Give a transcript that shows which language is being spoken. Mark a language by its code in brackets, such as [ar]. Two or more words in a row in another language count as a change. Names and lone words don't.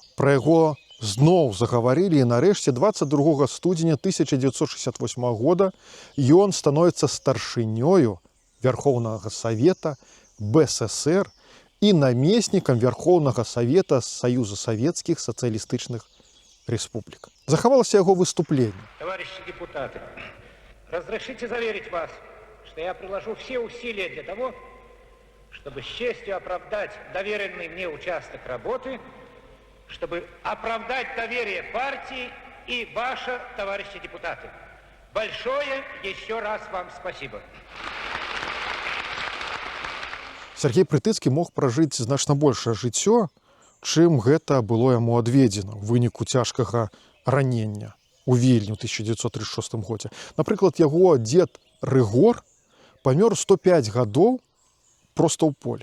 [be] Пра яго зноў загаварылі, і нарэшце 22 студзеня 1968 года ён становіцца старшынёю Верхоўнага Савета БССР і намеснікам Верхоўнага Савета Саюза Савецкіх Сацыялістычных Республик. Захавалось яго выступленне. [ru] Товарищи депутаты, разрешите заверить вас, что я приложу все усилия для того, чтобы с честью оправдать доверенный мне участок работы, чтобы оправдать доверие партии и ваше, товарищи депутаты. Большое еще раз вам спасибо. [be] Сергей Прытыцкі мог пражыць значна большае жыццё, чым гэта было яму адведзена ў выніку цяжкага ранення у Вільні ў 1936 годзе. Напрыклад, яго дзед Рыгор памёр 105 гадоў проста ў полі.